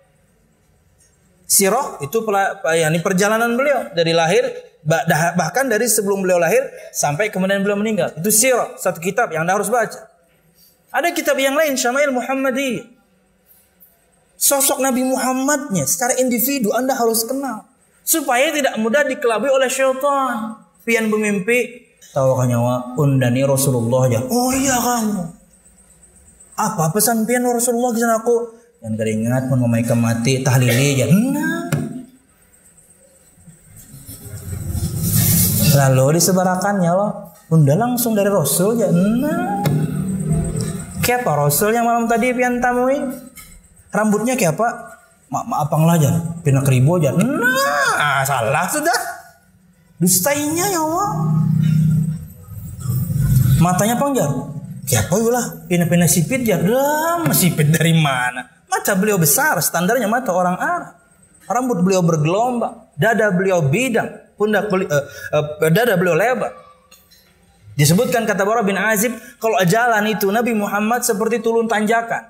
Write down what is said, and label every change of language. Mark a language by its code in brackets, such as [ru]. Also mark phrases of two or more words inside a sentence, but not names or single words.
[id] Sirah itu perjalanan beliau dari lahir, bahkan dari sebelum beliau lahir sampai kemudian beliau meninggal. Itu sirah, satu kitab yang Anda harus baca. Ada kitab yang lain, Syama'il Muhammadiyah. Sosok Nabi Muhammadnya secara individu Anda harus kenal. Supaya tidak mudah dikelabui oleh syaitan. [bjn] Pian bermimpi, tahu kan nyawa, undani Rasulullah aja. [id] Oh iya kamu. [bjn] Apa pesan pian Rasulullah kisah aku? Yang keringat pun memaikan mati tahlili aja. Lalu disebarakannya loh. Unda langsung dari Rasul aja. Kayak apa Rasul yang malam tadi pian tamui? Rambutnya kayak apa? Apang lah aja. Pina keribu aja. Salah sudah. Dustainya ya Allah. Matanya panjang. Kayak apa lah? Pina sipit aja. Sipit dari mana? [id] Mata beliau besar. Standarnya mata orang Arab. Rambut beliau bergelombang. Dada beliau bidang. Dada beliau lebar. Disebutkan kata Bara bin Azib, kalau jalan itu Nabi Muhammad seperti turun tanjakan.